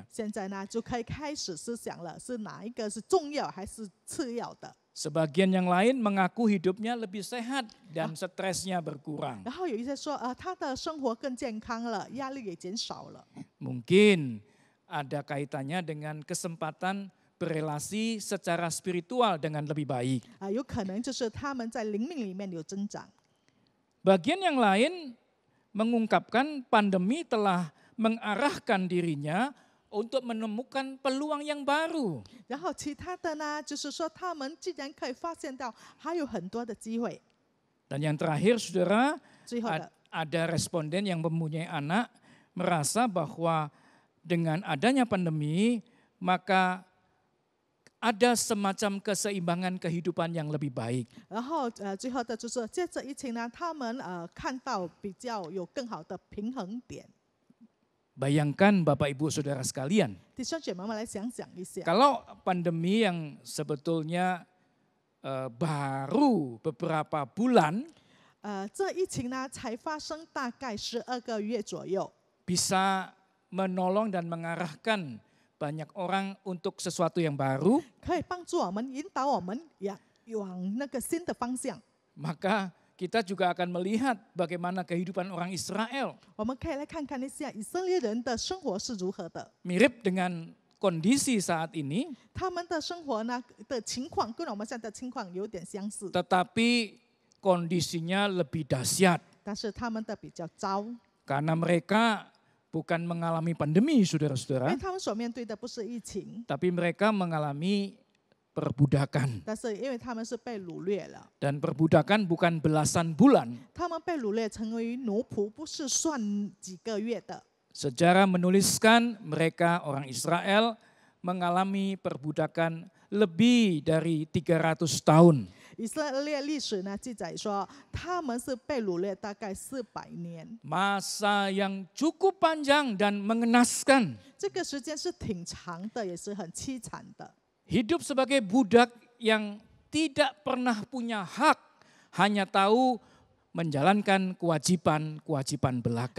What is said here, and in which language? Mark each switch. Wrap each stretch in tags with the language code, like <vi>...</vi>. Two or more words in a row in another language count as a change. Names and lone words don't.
<zh>现在呢就可以开始思想了，是哪一个是重要还是次要的？</zh> <id>Sebagian yang lain mengaku hidupnya lebih sehat dan stresnya berkurang.</id> <zh>然后有一些说，他的生活更健康了，压力也减少了。</zh> <id>Mungkin ada kaitannya dengan kesempatan berelasi secara spiritual dengan lebih baik.</id> <zh>有可能就是他们在灵命里面有增长。</zh> <id>Bagian yang lain mengungkapkan pandemi telah mengarahkan dirinya untuk menemukan peluang yang baru.</id> <zh>然后其他的呢，就是说他们既然可以发现到还有很多的机会。</zh> <id>Dan yang terakhir, saudara,</id> <zh>最后的</zh> <id>ada responden yang mempunyai anak merasa bahwa dengan adanya pandemi, maka ada semacam keseimbangan kehidupan yang lebih baik.</id> <zh>然后最后的就是借着疫情呢，他们看到比较有更好的平衡点。</zh> <id>Bayangkan Bapak Ibu Saudara sekalian,</id> <zh>弟兄姐妹们来想想一下，</zh> <id>kalau pandemi yang sebetulnya baru beberapa bulan</id> <zh>这疫情呢才发生大概12个月左右，</zh> <id>bisa menolong dan mengarahkan banyak orang untuk sesuatu yang baru,</id> <zh>可以帮助我们引导我们往那个新的方向。</zh> <id>maka kita juga akan melihat bagaimana kehidupan orang Israel</id> <zh>我们可以来看看一下以色列人的生活是如何的，</zh> <id>mirip dengan kondisi saat ini,</id> <zh>他们的生活呢的情况跟我们现在的情况有点相似，</zh> <id>tetapi kondisinya lebih dahsyat</id> <zh>但是他们的比较糟，</zh> <id>karena mereka bukan mengalami pandemi,</id> <zh>因为</zh> <id>saudara-saudara,</id> <zh>他们所面对的不是疫情，</zh> <id>tapi mereka mengalami perbudakan.</id> <zh>但是因为他们是被掳掠了，</zh> <id>Dan perbudakan bukan belasan bulan.</id> <zh>他们被掳掠成为奴仆，不是算几个月的。</zh> <id>Sejarah menuliskan mereka orang Israel mengalami perbudakan lebih dari 300 tahun.</id> <zh>以色列历史呢记载说，他们是被掳掠大概400年，</zh> <id>Masa yang cukup panjang dan mengenaskan.</id> <zh>这个时间是挺长的，也是很凄惨的。</zh> <id>Hidup sebagai budak yang tidak pernah punya hak, hanya tahu menjalankan kewajiban-kewajiban belaka.</id>